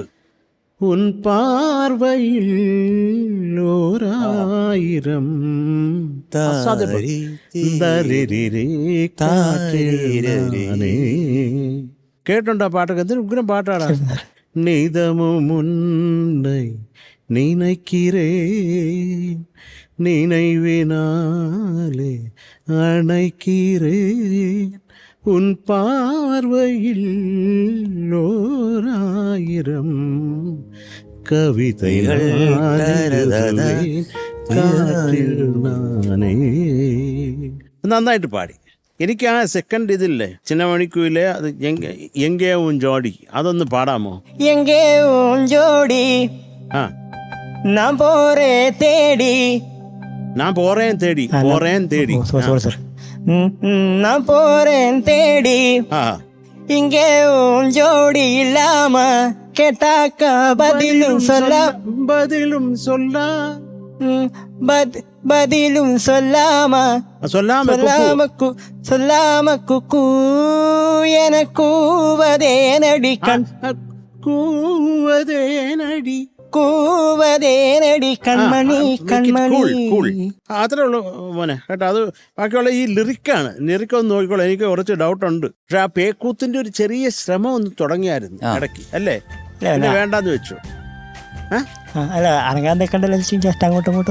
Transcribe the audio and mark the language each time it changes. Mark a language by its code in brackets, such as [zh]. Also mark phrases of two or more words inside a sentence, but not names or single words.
[ml] ഉൻ പാർവയിൽ 1000 കേട്ടുണ്ടോ പാട്ടൊക്കെ? എന്തൊരു ഉഗ്രം പാട്ടാണ്. [ta] நிதமு முன்னை நினைக்கிறேன் நினைவினாலே அணைக்கிறேன் உன் பார்வையில் 1000 [ml] കവിതകൾ നന്നായിട്ട് പാടി. എനിക്ക് ആ സെക്കൻഡ് ഇതില്ലേ ചിന്നമണിക്കുയിലെ അത് എങ്കേ ഉൻ ജോഡി, അതൊന്ന് പാടാമോ? [ta] எங்கே உன் ஜோடி ആ நான் போறேன் தேடி, நான் போறேன் தேடி, போறேன் தேடி, நான் போறேன் தேடி, இங்கே உன் ஜோடி இல்லாம கேட்டாக்கா பதிலும் சொல்ல, பதிலும் சொல்ல, பதிலும் சொல்லாம சொல்லாம குக்கு என கூவதே நடி கூவதே நடி கூவாதேடி கண்மணி கண்மணி. [ml] അത്രേ ഉള്ളൂ മോനെ കേട്ടോ. അത് ബാക്കിയുള്ള ഈ ലിറിക്ക് ഒന്ന് നോക്കിക്കോളൂ. എനിക്ക് കുറച്ച് ഡൗട്ടുണ്ട്. പക്ഷെ ആ പേക്കൂത്തിന്റെ ഒരു ചെറിയ ശ്രമം ഒന്ന് തുടങ്ങിയായിരുന്നു ഇടയ്ക്ക്, അല്ലേ? പിന്നെ വേണ്ടാന്ന് വെച്ചു. അല്ല അനങ്ങാൻ നിൽക്കണ്ടല്ലോ, ജസ്റ്റ് അങ്ങോട്ടും ഇങ്ങോട്ടും